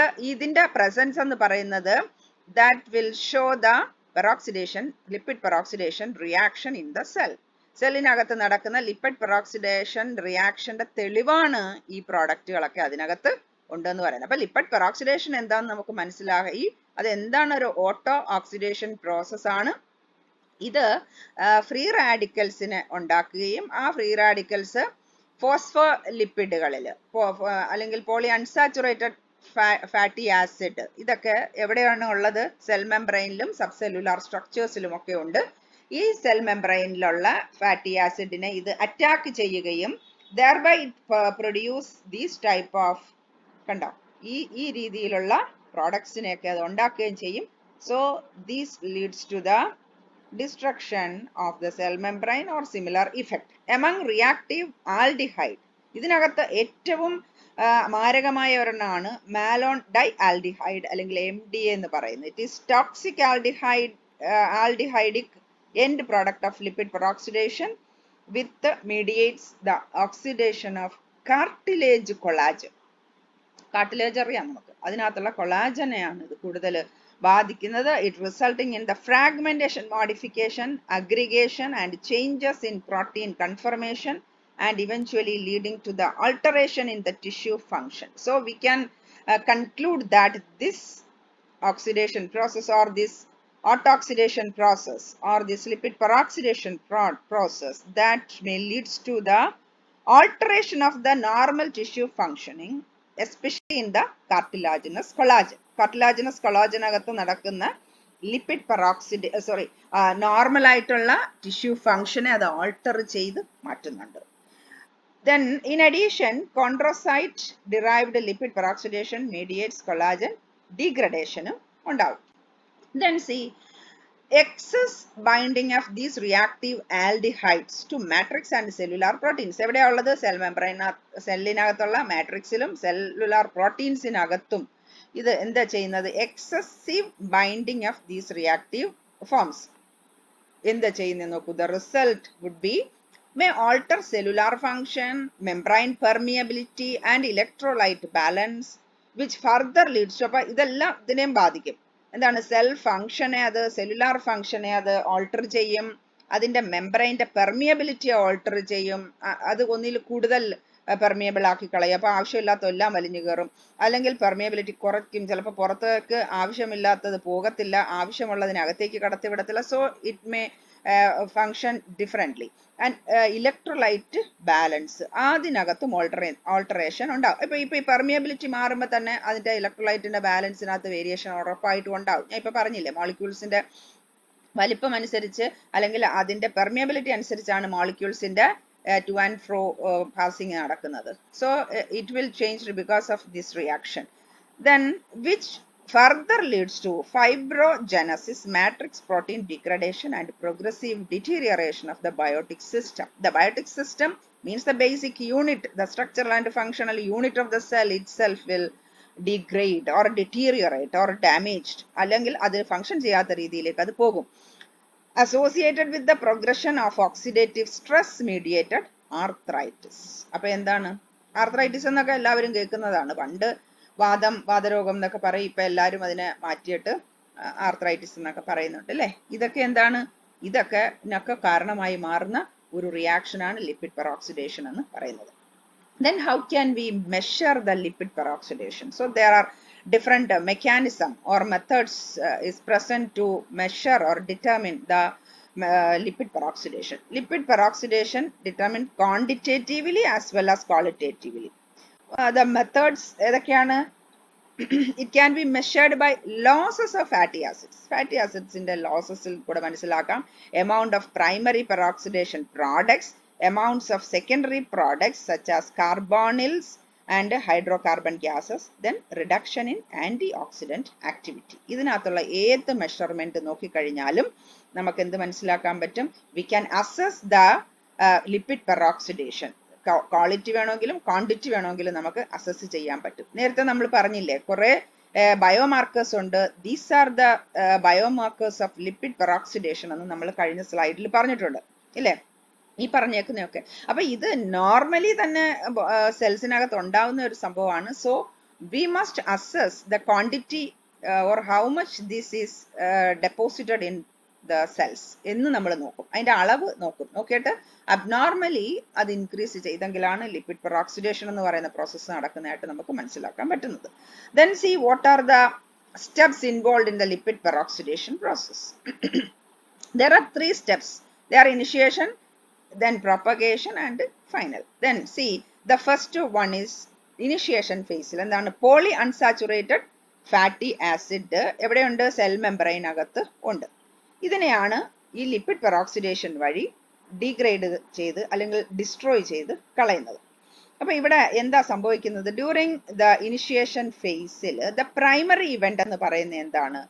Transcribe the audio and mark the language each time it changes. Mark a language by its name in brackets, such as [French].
[English] ഇതിന്റെ presence [Malayalam] എന്ന് പറയുന്നത് [English] that will show the peroxidation, lipid peroxidation reaction in the cell. [Malayalam] സെല്ലിനകത്ത് നടക്കുന്ന ലിപ്പിഡ് പെറോക്സിഡേഷൻ റിയാക്ഷന്റെ തെളിവാണ് ഈ പ്രോഡക്റ്റുകളൊക്കെ അതിനകത്ത് ഉണ്ടെന്ന് പറയുന്നത്. അപ്പൊ ലിപ്പിഡ് പെറോക്സിഡേഷൻ എന്താണെന്ന് നമുക്ക് മനസ്സിലായി. അത് എന്താണ്? ഒരു ഓട്ടോ ഓക്സിഡേഷൻ പ്രോസസ് ആണ്. ഇത് ഫ്രീ റാഡിക്കൽസിനെ ഉണ്ടാക്കുകയും ആ ഫ്രീ റാഡിക്കൽസ് ഫോസ്ഫോലിപ്പിഡുകളിൽ അല്ലെങ്കിൽ പോളി അൺസാച്ചുറേറ്റഡ് ഫാറ്റി ആസിഡ് ഇതൊക്കെ എവിടെയാണ് ഉള്ളത്? സെൽ മെംബ്രെയിനിലും സബ്സെല്ലുലാർ സ്ട്രക്ചേഴ്സിലും ഒക്കെ ഉണ്ട്. ഈ സെൽ മെംബ്രെയിനിലുള്ള ഫാറ്റി ആസിഡിനെ ഇത് അറ്റാക്ക് ചെയ്യുകയും [English] thereby it produce these type of [Malayalam] കണ്ടോ ഈ രീതിയിലുള്ള പ്രോഡക്ട്സിനെയൊക്കെ അത് ഉണ്ടാക്കുകയും ചെയ്യും. [English] So this leads to the destruction of the cell membrane or similar effect. Among reactive aldehyde, [Malayalam] ഇതിനകത്ത് ഏറ്റവും മാരകമായ ഒരെണ്ണമാണ് മാലോൺ ഡൈ ആൽഡിഹൈഡ് അല്ലെങ്കിൽ MDA എന്ന് പറയുന്നത്. [English] It is toxic aldehydic end product of lipid peroxidation with mediates the oxidation of cartilage collagen. [Malayalam] cartilage അറിയാം നമുക്ക്, അതിനകത്തുള്ള കൊളാജനെയാണ് ഇത് കൂടുതൽ ബാധിക്കുന്നത്. [English] It resulting in the fragmentation, modification, aggregation and changes in protein conformation and eventually leading to the alteration in the tissue function. So we can conclude that this oxidation process or this autooxidation process or this lipid peroxidation process that may leads to the alteration of the normal tissue functioning, especially in the cartilaginous collagen. [Malayalam] Cartilaginous collagen അകത്ത് നടക്കുന്ന lipid പെറോക്സിഡ് normal ആയിട്ടുള്ള tissue ഫംഗ്ഷനെ അത് alter ചെയ്ത് മാറ്റുന്നുണ്ട്. [English] Then in addition, chondrocyte derived lipid peroxidation mediates collagen degradation ഉണ്ടാവും. Then see, excess binding of these reactive aldehydes to matrix and cellular proteins. [Malayalam] എവിടെയാ ഉള്ളത്? സെൽ മെംബ്രെയിൻ സെല്ലിനകത്തുള്ള മാട്രിക്സിലും സെല്ലുലാർ പ്രോട്ടീൻസിനകത്തും ഇത് എന്താ ചെയ്യുന്നത്? [English] excessive binding of these reactive forms [Malayalam] എന്താ ചെയ്യുന്നത് നോക്കൂ. [English] The result would be may alter cellular function, membrane permeability and electrolyte balance, which further leads to [Malayalam] ഇതെല്ലാം ഇതിനെയും ബാധിക്കും. എന്താണ്? സെൽ ഫംഗ്ഷനെ അത് സെല്ലുലാർ ഫംഗ്ഷനെ അത് ഓൾട്ടർ ചെയ്യും. അതിന്റെ മെംബ്രെയിന്റെ പെർമിയബിലിറ്റി ഓൾട്ടർ ചെയ്യും. അത് ഒന്നിൽ കൂടുതൽ പെർമിയബിൾ ആക്കി കളയും. അപ്പോൾ ആവശ്യമില്ലാത്ത എല്ലാം വലിഞ്ഞു കയറും. അല്ലെങ്കിൽ പെർമിയബിലിറ്റി കുറയ്ക്കും, ചിലപ്പോൾ പുറത്തേക്ക് ആവശ്യമില്ലാത്തത് പോകത്തില്ല, ആവശ്യമുള്ളതിനകത്തേക്ക് കടത്തിവിടത്തില്ല. [English] So it may function differently. And electrolyte balance [Malayalam] അതിനകത്തും ഓൾട്ടറേഷൻ ഉണ്ടാവും. ഇപ്പോൾ ഈ പെർമിയബിലിറ്റി മാറുമ്പോൾ തന്നെ അതിൻ്റെ ഇലക്ട്രോലൈറ്റിൻ്റെ ബാലൻസിനകത്ത് വേരിയേഷൻ ഉറപ്പായിട്ടും ഉണ്ടാവും. ഞാൻ ഇപ്പോൾ പറഞ്ഞില്ലേ, മോളിക്യൂൾസിൻ്റെ വലിപ്പം അനുസരിച്ച് അല്ലെങ്കിൽ അതിൻ്റെ പെർമിയബിലിറ്റി അനുസരിച്ചാണ് മോളിക്യൂൾസിൻ്റെ [English] to and fro passing [Malayalam] നടക്കുന്നത്. [English] So it will change because of this reaction. Then which further leads to fibrogenesis, matrix protein degradation and progressive deterioration of the biotic system. The biotic system means the basic unit, the structural and functional unit of the cell itself will degrade or deteriorate or damaged. [Malayalam] അല്ലെങ്കിൽ അത് function ചെയ്യാത്ത രീതിയിലേക്ക് അത് പോകും. [English] Associated with the progression of oxidative stress mediated arthritis. [Malayalam] അപ്പോൾ എന്താണ് arthritis എന്നൊക്കെ എല്ലാവരും കേൾക്കുന്നതാണ്. പണ്ട് വാതരോഗം എന്നൊക്കെ പറയും, ഇപ്പം എല്ലാവരും അതിനെ മാറ്റിയിട്ട് ആർത്രൈറ്റിസ് എന്നൊക്കെ പറയുന്നുണ്ട് അല്ലേ. ഇതൊക്കെ എന്താണ്? ഇതൊക്കെ കാരണമായി മാറുന്ന ഒരു റിയാക്ഷനാണ് ലിപ്പിഡ് പെറോക്സിഡേഷൻ എന്ന് പറയുന്നത്. [English] Then how can we measure the lipid peroxidation? So there are different mechanism or methods is present to measure or determine the lipid peroxidation. Lipid peroxidation determined quantitatively as well as qualitatively. The methods [Malayalam] edakeyana [English] it can be measured by losses of fatty acids. Fatty acids in the losses [Malayalam] il kuda manasilakam. [English] Amount of primary peroxidation products, amounts of secondary products such as carbonyls and hydrocarbon gases, then reduction in antioxidant activity. [Malayalam] ഇതിനകത്തുള്ള ഏത് measurement നോക്കിക്കഴിഞ്ഞാലും നമുക്ക് എന്ത് മനസ്സിലാക്കാൻ പറ്റും? [English] We can assess the lipid peroxidation. [Malayalam] Quality വേണമെങ്കിലും quantity വേണമെങ്കിലും നമുക്ക് assess ചെയ്യാൻ പറ്റും. നേരത്തെ നമ്മൾ പറഞ്ഞില്ലേ, കുറെ ബയോമാർക്കേഴ്സ് ഉണ്ട്. [English] these are the biomarkers of lipid peroxidation [Malayalam] എന്ന് നമ്മൾ കഴിഞ്ഞ സ്ലൈഡിൽ പറഞ്ഞിട്ടുണ്ട് ഇല്ലേ, ഈ പറഞ്ഞേക്കുന്നതൊക്കെ. അപ്പൊ ഇത് നോർമലി തന്നെ സെൽസിനകത്ത് ഉണ്ടാവുന്ന ഒരു സംഭവമാണ്. [English] so we must assess the quantity or how much this is deposited in the cells [Malayalam] എന്ന് നമ്മൾ നോക്കും. അതിന്റെ അളവ് നോക്കും. നോക്കിയിട്ട് അബ്നോർമലി അത് ഇൻക്രീസ് ചെയ്തെങ്കിലാണ് ലിപ്പിഡ് പെറോക്സിഡേഷൻ എന്ന് പറയുന്ന പ്രോസസ്സ് നടക്കുന്നതായിട്ട് നമുക്ക് മനസ്സിലാക്കാൻ പറ്റുന്നത്. [English] Then see what are the steps involved in the lipid peroxidation process. There are 3 steps. They are initiation, then propagation and final. Then see the first one is initiation phase. [Malayalam] എന്താണ്? Poly unsaturated fatty acid എവിടെയുണ്ട്? Cell membrane അകത്ത് ഉണ്ട്. ഇതിനെയാണ് ഈ lipid peroxidation വഴി degrade ചെയ്ത് അല്ലെങ്കിൽ destroy ചെയ്ത് കളയുന്നത്. അപ്പൊ ഇവിടെ എന്താ സംഭവിക്കുന്നത്? [English] during the initiation ഫേസിൽ the primary event [Malayalam] എന്ന് പറയുന്നത് എന്താണ്?